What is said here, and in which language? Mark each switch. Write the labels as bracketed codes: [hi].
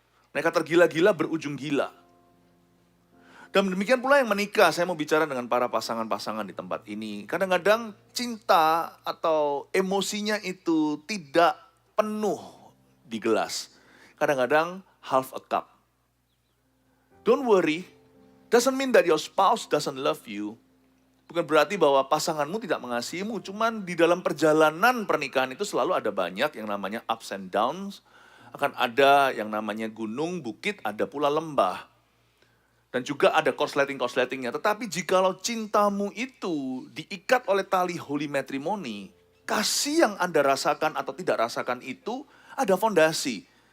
[id] Mereka tergila-gila berujung gila. Dan demikian pula yang menikah, saya mau bicara dengan para pasangan-pasangan di tempat ini. Kadang-kadang cinta atau emosinya itu tidak penuh di gelas. Kadang-kadang [en] half a cup. Don't worry, doesn't mean that your spouse doesn't love you. [id] Bukan berarti bahwa pasanganmu tidak mengasihimu, cuman di dalam perjalanan pernikahan itu selalu ada banyak yang namanya [en] ups and downs. [id] Akan ada yang namanya gunung, bukit, ada pula lembah. Dan juga ada korsleting-korsletingnya. Tetapi jikalau cintamu itu diikat oleh tali holy matrimony, kasih yang Anda rasakan atau tidak rasakan itu ada fondasi.